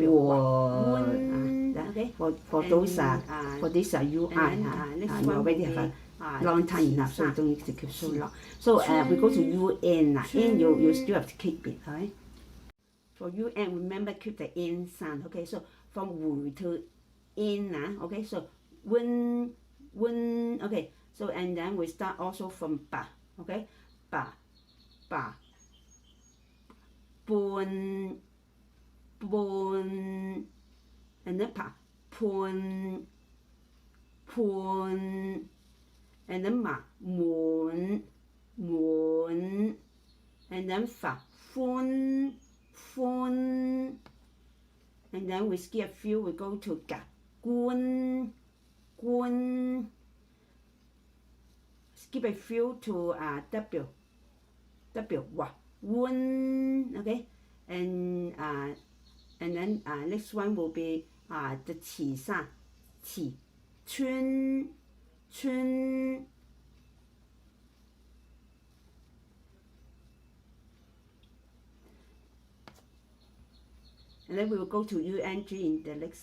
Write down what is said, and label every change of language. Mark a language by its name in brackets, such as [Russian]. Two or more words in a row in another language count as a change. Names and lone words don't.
[English] Okay, for those for this UI, you already have a long time enough, so you don't need to keep so long. So we go to UN. In you still have to keep it, alright? For UN, remember keep the in sound. Okay, so from wu to in, okay. So when, okay. So and then we start also from ba, okay. Ba, ba, bun, bun. And then pa, pun, pun, and then ma, mun, mun, and then fa, fun, fun, and then we skip a few, we go to ga, gun, gun, skip a few to W, W, wa, wun, okay, and then next one will be the qi sound, qi, chun, 春。And then we will go to ung in the next.